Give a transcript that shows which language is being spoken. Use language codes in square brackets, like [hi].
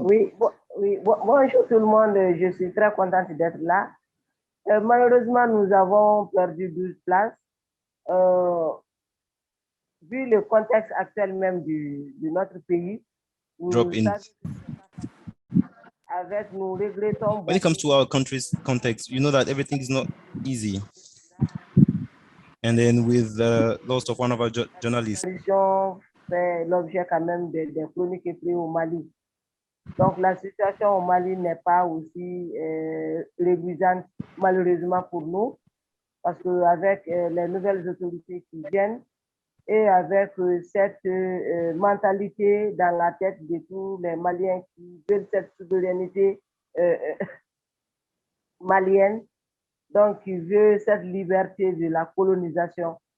[fr] Oui, bonjour tout le monde. Je suis très contente d'être là. Malheureusement, nous avons perdu 12 places. Vu le contexte actuel même de notre pays, avec nous regrettons. [en] When it comes to our country's context, you know that everything is not easy. And then with the loss of one of our journalists, [fr] fait l'objet quand même des chroniques écrites au Mali. Donc la situation au Mali n'est pas aussi réduisante malheureusement pour nous, parce qu'avec les nouvelles autorités qui viennent et avec cette mentalité dans la tête de tous les Maliens qui veulent cette souveraineté malienne, donc qui veut cette liberté de la colonisation.